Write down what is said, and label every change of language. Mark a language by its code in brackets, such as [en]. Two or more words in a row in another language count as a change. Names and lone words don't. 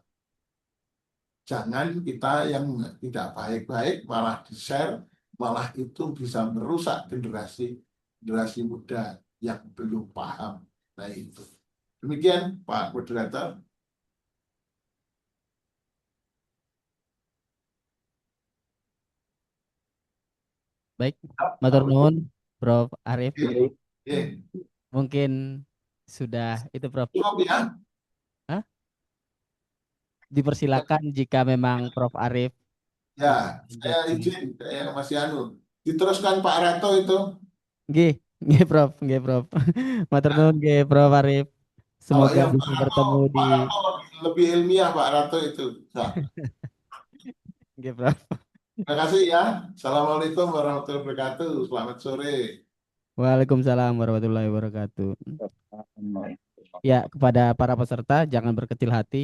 [id] Jangan kita yang tidak baik-baik malah di-share, malah itu bisa merusak generasi muda yang belum paham. Nah itu. Demikian Pak Moderator. Baik, [jv] matur nuwun Prof Arif. [id] Oke. Mungkin sudah itu Prof. Cukup ya. Hah? Dipersilakan jika memang Prof Arif Ya, lanjut. saya izin, saya masih anu. Diteruskan Pak Rato itu. [jv] Nggih, nggih Prof, nggih Prof. Matur nuwun nggih Prof Arif. [id] Kalau Semoga yang bisa bertemu di Pak Rato lebih ilmiah Pak Rato itu. Nah, nggih Prof. terima kasih ya. [ar] Assalamualaikum warahmatullahi wabarakatuh. [id] Selamat sore. [ar] Waalaikumsalam warahmatullahi wabarakatuh. [id] Ya, kepada para peserta jangan berkecil hati.